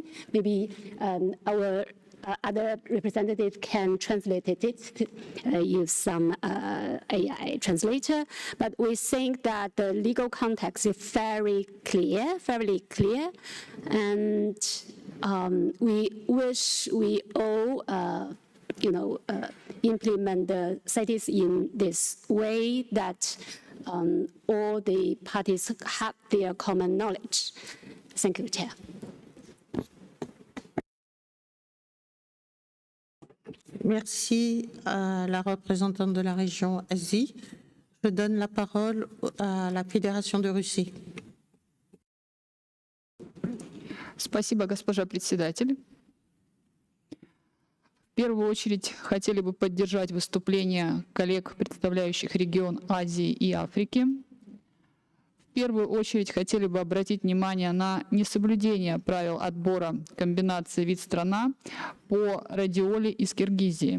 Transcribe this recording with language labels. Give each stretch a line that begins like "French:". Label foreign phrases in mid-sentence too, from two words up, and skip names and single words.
English: Maybe our other representative can translate it, use some AI translator, but we think that the legal context is fairly clear, and we wish we all, implement the CITES in this way that all the parties have their common knowledge. Thank you, Chair.
French: Merci à la représentante de la région Asie. Je donne la parole à la Fédération de Russie.
Russian: Спасибо, госпожа председатель. В первую очередь хотели бы поддержать выступления коллег, представляющих регион Азии и Африки. В первую очередь хотели бы обратить внимание на несоблюдение правил отбора комбинации вид-страна по радиоле из Киргизии.